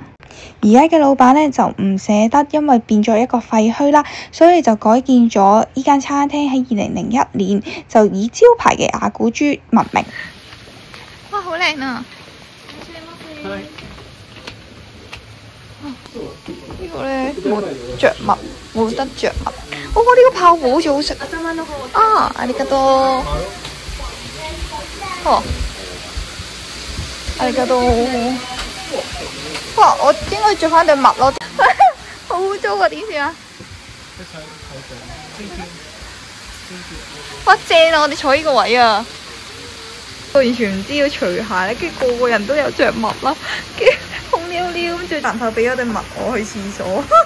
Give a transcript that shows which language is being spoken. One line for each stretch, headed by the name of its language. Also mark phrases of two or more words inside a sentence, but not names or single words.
Cantonese: 而家嘅老闆呢就唔捨得，因為變咗一個廢墟啦，所以就改建咗依間餐廳喺2001年就以招牌嘅亞古豬聞名。哇，好靚啊！呢個咧冇着物，冇得着物。哦，呢個泡芙好似好食啊！
Japanese: ありがとう。哦，ありがとう。
Cantonese: 哇！我應該着翻對襪咯，好污糟啊！點算啊？哇！正啊！我哋坐呢個位啊！我完全唔知要除鞋咧，跟住個個人都有着襪啦，跟住空溜溜咁，最男朋友俾咗對襪我去廁所。